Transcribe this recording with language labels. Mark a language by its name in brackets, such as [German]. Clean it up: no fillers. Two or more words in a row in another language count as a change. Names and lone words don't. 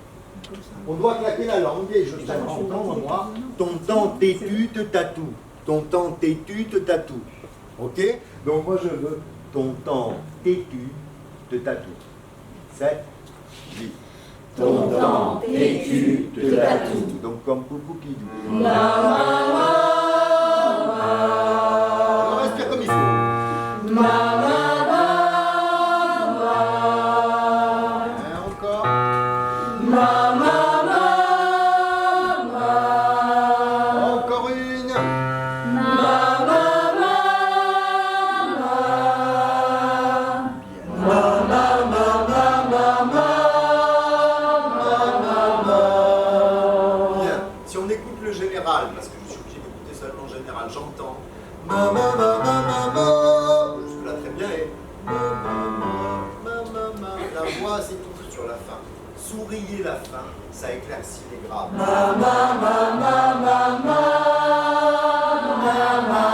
[French] On doit claquer la langue et je vais entendre moi. Ton temps, tes tu te tatoues. Ton temps, tes tu te tatoues. Ok? Donc moi je veux ton temps, tes tu te tatoues. 7, 8. Ton temps, tes tu te tatoues. Donc comme Poupoupidou. Ma, ma, ma. On respire comme il faut. Ma, ma, ma, ma. Et encore. Ma, ma, ma, ma. Encore une. Ma, ma, ma, ma. Bien. Ma, ma, ma, ma, ma, ma. Bien. Si on écoute le général, parce que je suis obligé d'écouter seulement le général, j'entends. Ma, ma, ma, ma, ma, ma. Jusque-là très bien. Et ma, ma, ma, ma, ma. La voix s'étouffe sur la fin. Souriez la fin, ça éclaircit les graves. Ma, ma, ma, ma, ma, ma.